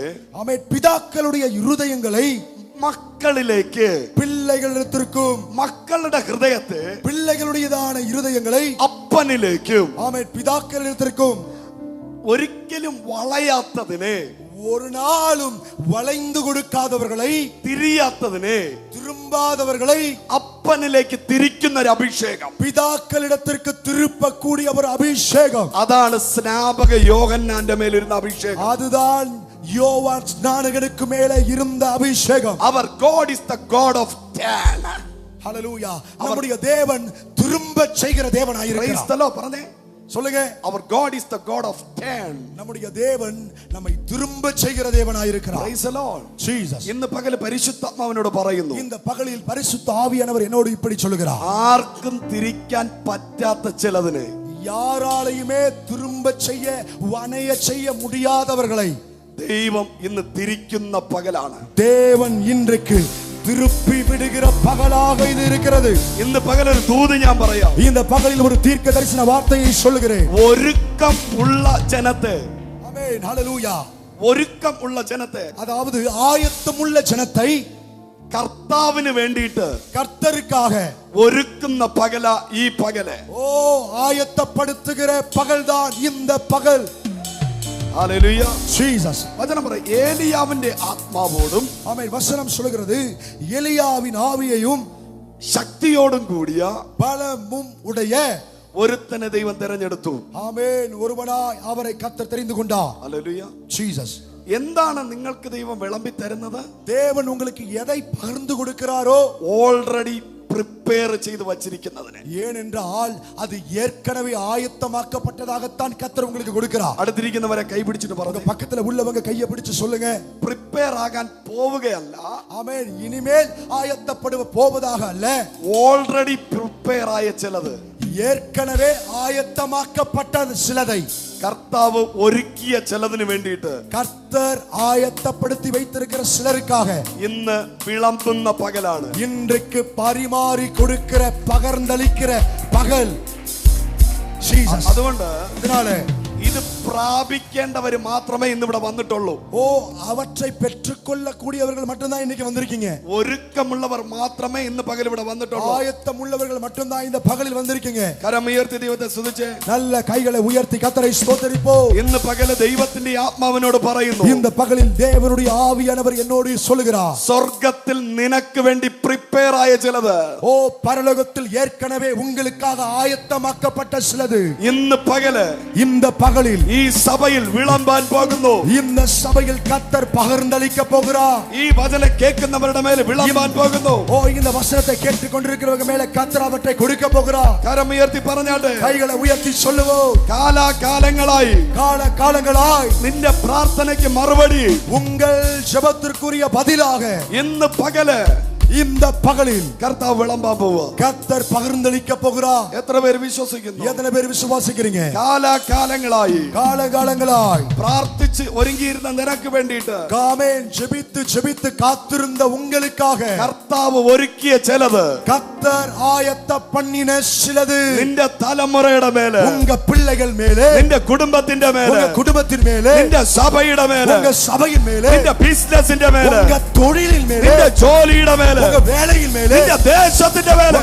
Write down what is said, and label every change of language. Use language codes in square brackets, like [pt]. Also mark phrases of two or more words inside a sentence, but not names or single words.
[ml] ആമേൻ പിതാക്കളുடைய இருதயங்களை മക്കളിലേക്ക് [ta] பிள்ளைகளிடத்திற்கும் [ml] മക്കളുടെ ഹൃദയത്തെ [ta] பிள்ளைகளுடையதான இருதயங்களை [ml] അപ്പനിലേക്കും [ta] ஆமேன் பிதாக்களிடத்திற்கும் [ml] ഒരിക്കലും വളയാത്തതിനെ [ta] ஒரு நாளும் வளைந்து கொடுக்காதவர்களை [ml] തിരിയാത്തതിനെ [ta] திரும்பாதவர்களை [ml] അപ്പനിലേക്ക് തിരിക്കുന്ന ഒരു അഭിഷേകം, [ta] പിതാക്കളിടത്തിற்கு திருப்பக்கூடிய ஒரு அபிஷேகம், [ml] അതാണ് സ്നാപക യോഹന്നാന്റെ മേലിരുന്ന അഭിഷേകം. [ta] அதுதான் யோவான் ஸ்நானகனுக்கு மேலே இருந்த அபிஷேகம். [en] அவர் God is the God of turn. [ta] ஹல்லேலூயா. நம்முடைய தேவன் திரும்ப செய்கிற தேவனாய் இருக்கிறார். [ml] പറഞ്ഞേ [ta] சொல்லுங்க. [en] Our God is the God of turn. [ta] நம்முடைய தேவன் நம்மை திரும்ப செய்கிற தேவனாய் இருக்கிறார். [en] Praise the Lord. Jesus. [ml] ഇന്ന് പകൽ പരിശുദ്ധാത്മാവിനോട് പറയുന്നു, [ta] இந்த பகலில் பரிசுத்த ஆவியானவர் என்னோடு இப்படி சொல்லுகிறார். [ml] ആർക്കും തിരിക്കാൻ പറ്റാത്ത ചിലതിനെ, [ta] யாராலையுமே திரும்ப செய்ய வணைய செய்ய முடியாதவர்களை [ml] ദൈവം ഇന്ന് തിരിക്കുന്ന പകലാണ്. [ta] தேவன் இன்றைக்கு திருப்பி விடுகிற பகலாக இது இருக்கிறது. [ml] ഇന്ന് പകൽ ഒരു ദൂത് ഞാൻ പറയാം. [ta] இந்த பகலில் ஒரு தீர்க்க தரிசன வார்த்தையை சொல்லுகிறேன். [ml] ഒരുക്കം ഉള്ള ജനത്തെ, [ta] ஆமென். ஹல்லேலூயா. [ml] ഒരുക്കം ഉള്ള ജനത്തെ, [ta] அதாவது ஆயத்தமுள்ள ஜனத்தை [ml] കർത്താവിന് വേണ്ടിയിട്ട് [ta] கர்த்தருக்காக [ml] ഒരുക്കുന്ന പകല ഈ പകല്. [ta] ஓ ஆயத்தப்படுத்துகிற பகல்தான் இந்த பகல். [ml] ഹല്ലേലൂയ. Jesus. വചനം പറ, ഏലിയാവിന്റെ ആത്മാവോടും [ta] ஆமென். வசனம் சொல்கிறது எலியாவின் ஆவியையும் [ml] ശക്തിയോടും കൂടിയ [ta] பலமும் உடைய [ml] ഒരുത്തനെ ദൈവം തിരഞ്ഞെടുത്തു. [ta] ஆமென். ஒருவனாய் அவரை கர்த்தர் தெரிந்து கொண்டார். [ml] ഹല്ലേലൂയ. Jesus. എന്താണ് നിങ്ങൾക്ക് ദൈവം വിളമ്പി തരുന്നത്? [ta] தேவன் உங்களுக்கு எதை பகிர்ந்து கொடுக்கிறாரோ [en] already prepare [ml] ചെയ്ത് വച്ചിരിക്കുന്നതിനെ. [ta] ஏனென்றால் அது ஏற்கனவே ஆயத்தமாக்கப்பட்டதாகத்தான் கர்த்தர் உங்களுக்கு கொடுக்கிறார். [ml] അടുത്തിരിക്കുന്നവരെ കൈ പിടിച്ചിട്ട് പറഞ്ഞു, [ta] பக்கத்துல உள்ளவங்க கையை பிடிச்சு சொல்லுங்க, [ml] പ്രിപ്പയർ ആകാൻ പോവുകയല്ല, [ta] ஆமென், இனிமேல் ஆயத்தப்படுவ போவதாக அல்ல, [en] already prepare [ml] ആയ ചിലത്, [ta] ஏற்கனவே ஆயத்தமாக்கப்பட்ட சிலதை [ml] കർത്താവ് ഒരുക്കിയ ചിലതിന് വേണ്ടിയിട്ട് [ta] கர்த்தர் ஆயத்தப்படுத்தி வைத்திருக்கிற சிலருக்காக [ml] ഇന്ന് വിളമ്പുന്ന പകലാണ്. [ta] இன்றைக்கு பரிமாறி கொடுக்கிற பகர்ந்தளிக்கிற பகல். [ml] അതുകൊണ്ട് [ta] இதனால [ml] ഇത് പ്രാപിക്കേണ്ടവര് മാത്രമേ ഇന്ന് ഇവിടെ വന്നിട്ടുള്ളൂ. [ta] ஓ அவற்றை பெற்றுக்கொள்ள கூடியவர்கள் மட்டும்தான் இன்னைக்கு வந்திருக்கீங்க. [ml] ഒരുക്കമുള്ളവർ മാത്രമേ ഇന്ന് പകൽ ഇവിടെ വന്നിട്ടുള്ളൂ. [ta] ஆயத்தம் உள்ளவர்கள் மட்டும்தான் இந்த பகலில் வந்திருக்கீங்க. [ml] കരമുയർത്തി ദൈവത്തെ സ്തുതിച്ച് [ta] நல்ல கைகளை உயர்த்தி கர்த்தரை ஸ்தோத்திரிப்போம். [ml] ഇന്ന് പകൽ ദൈവത്തിന്റെ ആത്മാവിനോട് പറയുന്നു, [ta] இந்த பகலில் தேவனுடைய ஆவியானவர் என்னோடு சொல்லுகிறார், [ml] സ്വർഗ്ഗത്തിൽ നിനക്ക് വേണ്ടി പ്രിപ്പയർ ആയ ചിലത്, [ta] ஓ பரலோகத்தில் ஏற்கனவே உங்களுக்காக ஆயத்தமாக்கப்பட்ட சிலது [ml] ഇന്ന് പകല് [ta] இந்த பகலில் [ml] ഈ സഭയിൽ വിളമ്പാൻ പോകുന്നു. [ta] இந்த சபையில் கர்த்தர் பகிர்ந்தளிக்க போகிறார். [ml] ഈ വചനം കേൾക്കുന്നവരുടെ മേൽ വിളമ്പാൻ പോകുന്നു. [ta] ஓ இந்த வசனத்தை கேட்டுக்கொண்டிருக்கிறவங்க மேல கர்த்தர் அவற்றை கொடுக்க போகிறார். [ml] കരമുയർത്തി പറഞ്ഞാട്ടെ, [ta] கைகளை உயர்த்தி சொல்லுவோம், [ml] കാലാകാലങ്ങളായി [ta] காலகாலங்களாய் [ml] നിന്റെ പ്രാർത്ഥനയ്ക്ക് മറുപടി [ta] உங்கள் ஜெபத்திற்குரிய பதிலாக [ml] ഇന്ന് പകല് [ta] இந்த பகலில் [ml] കർത്താവ് വിളമ്പാൻ പോവുക. [ta] கர்த்தர் பகிர்ந்தளிக்க போகிறார். [ml] എത്ര പേര് വിശ്വസിക്കുന്നു? [ta] எத்தனை பேர் விசுவாசிக்கிறீங்க? [ml] കാലാകാലങ്ങളായി [ta] காலகாலங்களாய் [ml] പ്രാർത്ഥിച്ച് ഒരുങ്ങിയിരുന്ന നിനക്ക് വേണ്ടിയിട്ട് [ta] ஆமென் ஜெபித்து ஜெபித்து காத்திருந்த உங்களுக்காக [ml] കർത്താവ് ഒരുക്കിയ ചിലത്, [ta] கர்த்தர் ஆயத்த பண்ணின சிலது [ml] നിന്റെ തലമുറയുടെ മേലെ, [ta] உங்க பிள்ளைகள் மேலே, [ml] നിന്റെ കുടുംബത്തിന്റെ മേലെ, [ta] உங்க குடும்பத்தின் மேலே, [ml] നിന്റെ സഭയുടെ മേലെ, [ta] உங்க சபையின் மேலே, [ml] നിന്റെ ബിസിനസിന്റെ മേലെ, [ta] உங்க தொழிலின் மேலே, [ml] നിന്റെ ജോലിയുടെ മേലെ, [ta] உங்க வேலையின் மேலே, [ml] നിന്റെ ദേശത്തിന്റെ മേലെ,